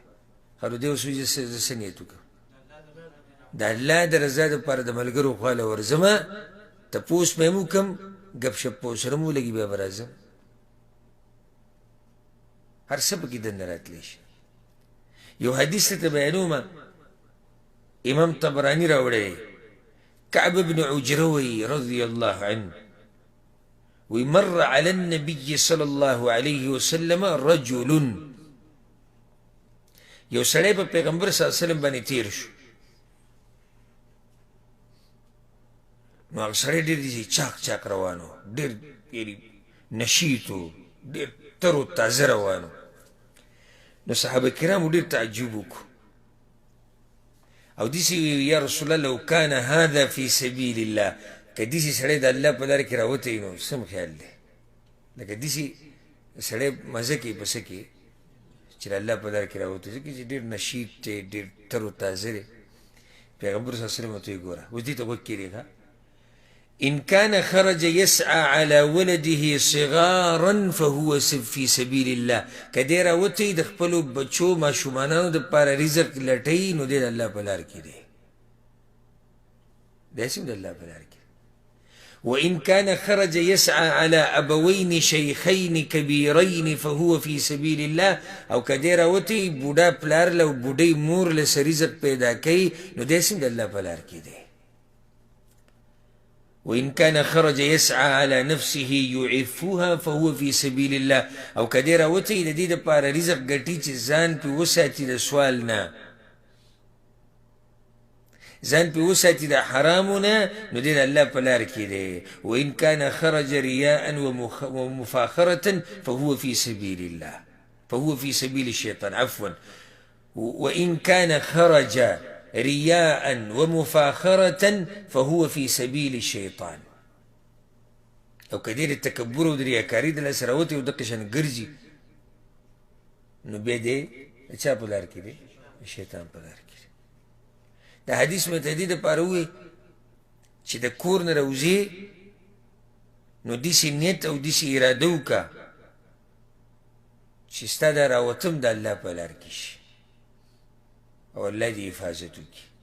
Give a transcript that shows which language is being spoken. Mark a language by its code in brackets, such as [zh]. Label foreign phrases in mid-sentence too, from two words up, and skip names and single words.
[ps] خو دی اوس وایي زه څه نیت وکړم؟ د الله د رضا دپاره د ملګرو خواله ورځمه، تپوس مې هم وکړم، ګپ شپ په ورسره مو ولګي، بیا به راځم. هر څه پکې دننه راتلی شي. یو حدیث ته بیانومه، امام طبراني راوړی، [ar] كعب بن عجرة رضي الله عنه ومر على النبي صلى الله عليه وسلم رجل. [ps] یو سړی په پیغمبر صلی الله علیه وسلم باندې تیر شو. نو هغه سړی ډېر داسې چاک چاک روان و، ډېر یعنې نشیط و، ډېر تر و تازه روان و. نو صحابه کرامو ډېر تعجب وکړو او داسې [ar] یا رسول الله لو کان هذا فی سبیل الله، [ps] که داسې سړی د الله په لاره کې راوتی نو سم خیال دی؟ لکه داسې سړی مزه کوي په څه کې چې د الله په لاره کې راوتی، ځکه چې ډېر نشیط دی، ډېر تر و تازه دی. پیغمبر صلی الله علیه وسلم ورته ویې ګوره، اوس دې ته غوږ کېږدې. [ar] إن كان خرج يسعى على ولده صغارا فهو في سبيل الله، [ps] کدی راوتی د خپلو بچو ماشومانانو دپاره رزق لټوي نو دی د الله په لار کې دی، داسې د الله په لار کې. [ar] وإن كان خرج يسعى على أبوين شيخين كبيرين فهو في سبيل الله، [ps] او کدی راوتی بوډا پلار له بوډۍ مور له څه رزق پیدا کوي نو داسې د الله په لار کې دی. [ar] وإن كان خرج يسعى على نفسه يعفها فهو في سبيل الله، [ps] او کدی راوتی د دې دپاره رزق ګټي چې ځان پې وساتي د سوال نه، ځان پې وساتي د حرامو نه، نو دی د الله په لار کې دی. [ar] وإن كان خرج رياء ومفاخرة فهو في سبيل الله، فهو في سبيل الشيطان عفوا. وإن كان خرج رياء ومفاخرة فهو في سبيل الشيطان، [ps] او کدی د تکبر او د ریاکاري د لاسه راوتی او دقې شان ګرځي نو بیا دی د چا په لار کې دی؟ د شیطان په لار کې دی. د حدیث مې ته دې دپاره ووایي چې د کور نه راوځې نو داسې نیت او داسې اراده وکړه چې ستا دا راوتم د الله په لار کې شي او الله دې حفاظت وکړي.